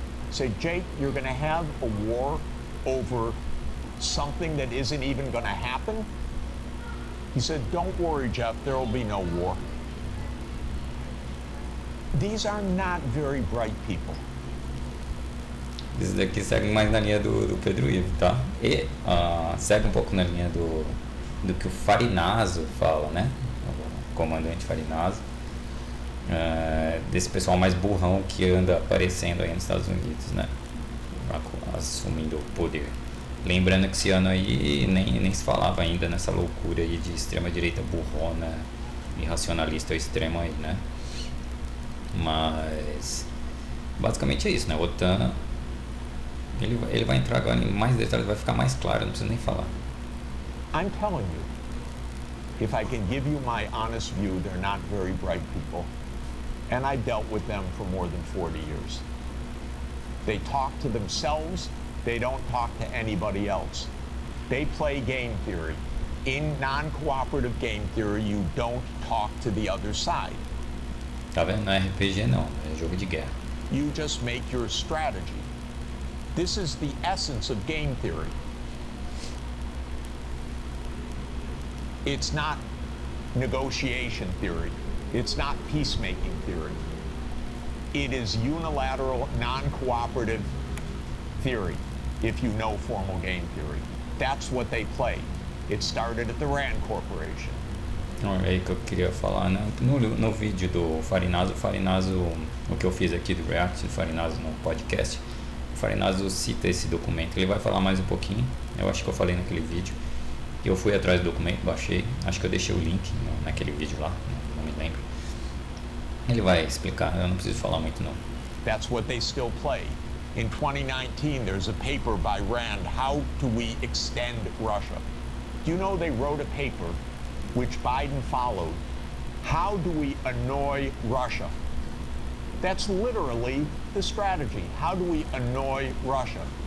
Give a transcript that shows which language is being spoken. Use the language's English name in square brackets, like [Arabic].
[English] Say, Jake, you're going to have a war over something that isn't even going to happen? He said, don't worry, Jeff, there will be no war. These are not very bright people. [Portuguese] Esses daqui seguem mais na linha do Pedro Ivo, tá? E segue um pouco na linha do que o Farinazo fala, né? O comandante Farinazo. Desse pessoal mais burrão que anda aparecendo aí nos Estados Unidos, né? Assumindo o poder. Lembrando que esse ano aí nem se falava ainda nessa loucura aí de extrema direita burrona e racionalista ao extremo aí, né? Mas basicamente é isso, né? A OTAN, ele vai entrar agora em mais detalhes, vai ficar mais claro, não preciso nem falar. [English] I'm telling you, if I can give you my honest view, they're not very bright people. And I dealt with them for more than 40 years. They talk to themselves, they don't talk to anybody else. They play game theory. In non-cooperative game theory, you don't talk to the other side. [Portuguese] Tá vendo? Não é RPG não, é jogo de guerra. [English] You just make your strategy. This is the essence of game theory. It's not negotiation theory. It's not peacemaking theory. It is unilateral, non-cooperative theory, if you know formal game theory. That's what they play. It started at the RAND Corporation. [Portuguese] É aí que eu queria falar, né? No vídeo do Farinazo, o que eu fiz aqui do React do Farinazo no podcast, O Farinazo cita esse documento, ele vai falar mais um pouquinho, eu acho que eu falei naquele vídeo. Eu fui atrás do documento, baixei, acho que eu deixei o link naquele vídeo lá, não me lembro. Ele vai explicar, eu não preciso falar muito não. [English] That's what they still play. In 2019, there's a paper by Rand, How Do We Extend Russia? Do you know they wrote a paper, which Biden followed, How Do We Annoy Russia? That's literally the strategy. How do we annoy Russia?